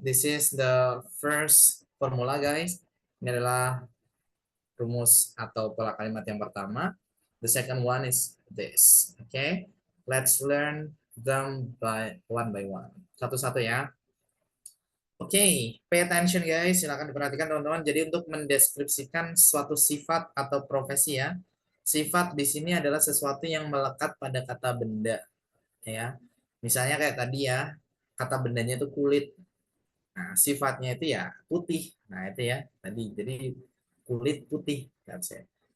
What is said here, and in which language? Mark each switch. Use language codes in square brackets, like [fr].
[en] This is the first formula guys. [id] Ini adalah rumus atau pola kalimat yang pertama. [en] The second one is this. Okay, let's learn them by one. [id] Satu-satu ya. [en] Okay, pay attention guys. [id] Silakan diperhatikan teman-teman. Jadi untuk mendeskripsikan suatu sifat atau profesi ya. Sifat di sini adalah sesuatu yang melekat pada kata benda. Ya, misalnya kayak tadi ya, kata bendanya itu kulit. Nah, sifatnya itu ya putih. Nah, itu ya tadi. Jadi kulit putih. [en] That's it.